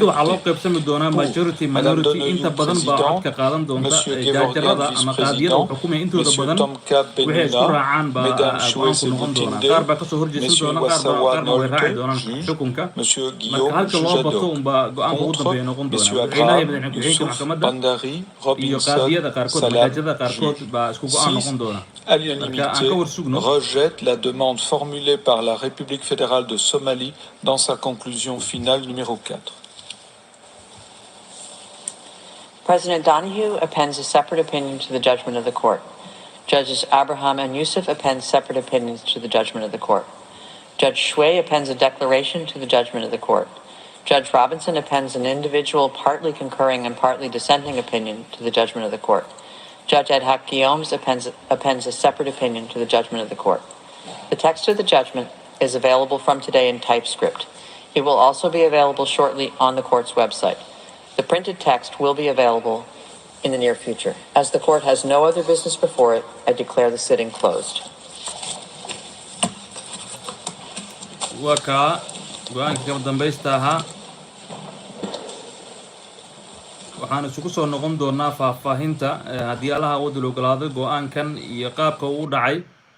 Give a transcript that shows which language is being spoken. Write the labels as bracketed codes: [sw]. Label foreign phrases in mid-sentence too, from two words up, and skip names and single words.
[fr] Pour Madame Donoghue, présidente, Monsieur Gevorgian, vice-président, Monsieur Tomka Benuna, Mesdames Shwe Sebutinde, Monsieur Iwasawa Nolte, juge, Monsieur Guillaume, juge ad hoc. Contre, [so] ay noqon doonaan [fr] Messieurs [so] madaxweynaha iyo [fr] Abraham, [so] madaxweyne ku-xigeenka [fr] Youssouf, [so] maxkamadda [fr] Bandari, [so] iyo [fr] Robinson, [so] qaadiyada qaarkood [fr] Salam, [so] maxaajada qaarkood [fr] juge. [so] baa isku go'aan 6. noqon doona [fr] À [so] marka aan [fr] l'unanimité, [so] ka war sugno [fr] rejette la demande formulée par la République fédérale de Somalie dans sa conclusion finale numéro 4. [en] President Donahue appends a separate opinion to the judgment of the court. Judges Abraham and Youssef append separate opinions to the judgment of the court. Judge Shui appends a declaration to the judgment of the court. Judge Robinson appends an individual partly concurring and partly dissenting opinion to the judgment of the court. Judge Ed Hoc Guillaumes appends a separate opinion to the judgment of the court. The text of the judgment is available from today in typescript. It will also be available shortly on the court's website. The printed text will be available in the near future. As the court has no other business before it, I declare the sitting closed. [so] waa kaa go-aanka kama dambaysta ahaa waxaan isugu soo noqon doonaa faahfaahinta haddii allaha wadda la ogolaado go-aankan iyo qaabka uu u dhacay